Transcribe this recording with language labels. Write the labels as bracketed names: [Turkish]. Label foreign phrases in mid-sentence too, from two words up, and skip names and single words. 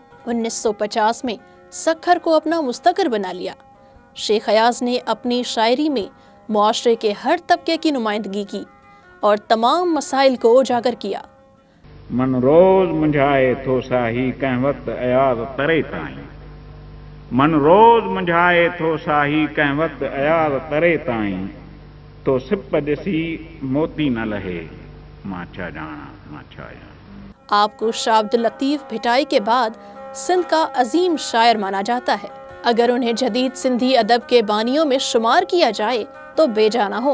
[Urdu] 1950 میں سکھر کو اپنا مستقر بنا لیا۔ شیخ ایاز نے اپنی شاعری میں معاشرے کے ہر طبقے کی نمائندگی کی اور تمام مسائل کو اجاگر کیا۔ [Sindhi] من روز منجھائے تھو ساہی کہیں وقت ایاز ترے تائیں، من روز منجھائے تھو ساہی کہیں وقت ایاز ترے تائیں، تو سپ دسی موتی نہ لہے ماں چھا جانا ماں چھا جانا۔ [Urdu] آپ کو شاہ عبد اللطیف بھٹائی کے بعد سندھ کا عظیم شاعر مانا جاتا ہے۔ اگر انہیں جدید سندھی ادب کے بانیوں میں شمار کیا جائے تو بے جا نہ ہو۔